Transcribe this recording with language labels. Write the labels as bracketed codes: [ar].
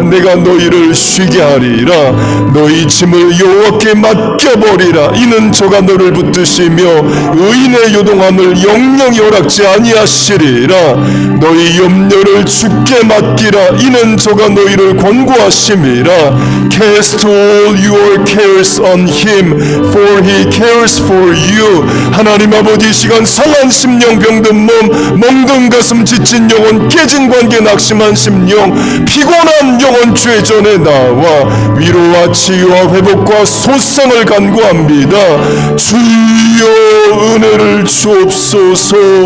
[ko] 내가 너희를 쉬게 하리라. 너희 짐을 여호와께 맡겨버리라. 이는 저가 너를 붙드시며 의인의 요동함을 영영이 허락지 아니하시리라. 너희 염려를 주께 맡기라. 이는 저가 너희를 권고하심이라. [en] Cast all your cares on him, for he cares for you. [ko] 하나님 아버지 이 시간 상한 심령, 병든 몸, 멍든 가슴, 지친 영혼, 깨진 관계, 낙심한 심령, 피곤한 영혼 주의 전에 나와 위로와 치유와 회복과 소생을 간구합니다. 주여 은혜를 주옵소서.